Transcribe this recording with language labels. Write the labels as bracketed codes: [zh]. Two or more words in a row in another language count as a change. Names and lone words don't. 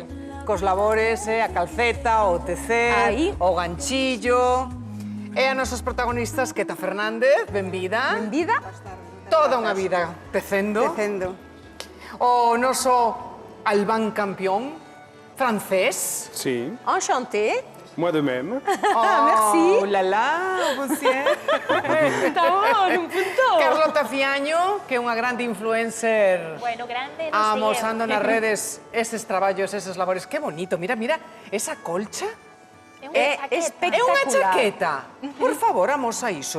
[gl] cos labores, a calceta, o tecer, Aí. o ganchillo. E a nosas protagonistas, Queta Fernández, benvida. Vendida? Toda unha vida tecendo. Tecendo. O noso Albán campeón, francés. Si, [fr] Enchanté. moi de même. Merci. Oh, la la, monsieur. [gl] Está bon, un puntón. Carlota Fiaño, que é unha grande influencer. Bueno, grande, non Amosando nas redes eses traballos, eses labores. Que bonito, mira, mira, esa colcha. É unha chaqueta. É unha Espectacular. chaqueta. Por favor, amosa iso.